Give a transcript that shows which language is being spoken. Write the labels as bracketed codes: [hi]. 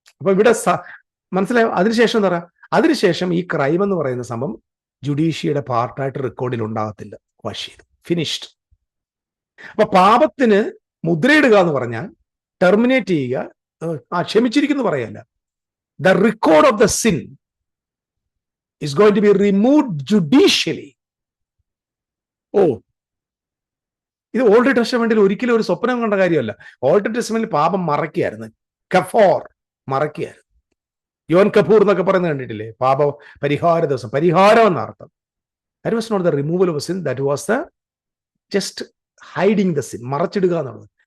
[ml] അപ്പൊ ഇവിടെ മനസ്സിലായോ? അതിനുശേഷം എന്താ പറയുക, അതിനുശേഷം ഈ ക്രൈം എന്ന് പറയുന്ന സംഭവം ജുഡീഷ്യയുടെ പാർട്ടായിട്ട് റെക്കോർഡിൽ ഉണ്ടാകത്തില്ല. [en] Wash finished. [ml] അപ്പൊ പാപത്തിന് മുദ്രയിടുക എന്ന് പറഞ്ഞാൽ ടെർമിനേറ്റ് ചെയ്യുക, ക്ഷമിച്ചിരിക്കുന്നു പറയല്ല. [en] The record of the sin is going to be removed judicially. [ml] ഇത് ഓൾഡ് ടെസ്റ്റമെന്റിൽ ഒരിക്കലും ഒരു സ്വപ്നം കണ്ട കാര്യമല്ല. ഓൾഡ് ടെസ്റ്റമെന്റിൽ പാപം മറയ്ക്കായിരുന്നു, കഫോർ മറയ്ക്കായിരുന്നു. യോൻ കപൂർ എന്നൊക്കെ പറയുന്നത് കണ്ടിട്ടില്ലേ? പാപ പരിഹാര ദിവസം, പരിഹാരം എന്നർത്ഥം. [en] that was not the removal of sin, that was the just hiding the sin, [ml] മറച്ചിടുക എന്നുള്ളത്.